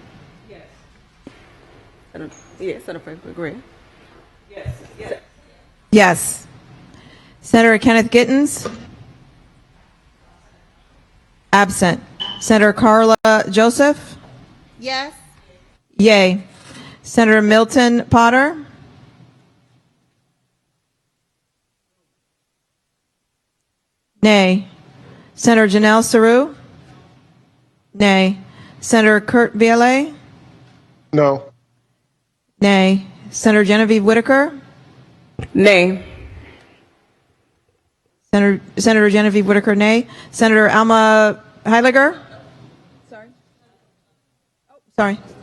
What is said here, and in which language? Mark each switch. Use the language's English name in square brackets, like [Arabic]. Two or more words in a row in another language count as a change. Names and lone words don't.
[English] Yes, Senator Fred Gregory. Yes. Senator Kenneth Gittens. Absent. Senator Carla Joseph. Yes. Yay. Senator Milton Potter. Nay. Senator Janelle Saru? Nay. Senator Kurt Viale? No. Nay. Senator Genevieve Whitaker? Nay. Senator Genevieve Whitaker, nay. Senator Alma Heyliger? Sorry.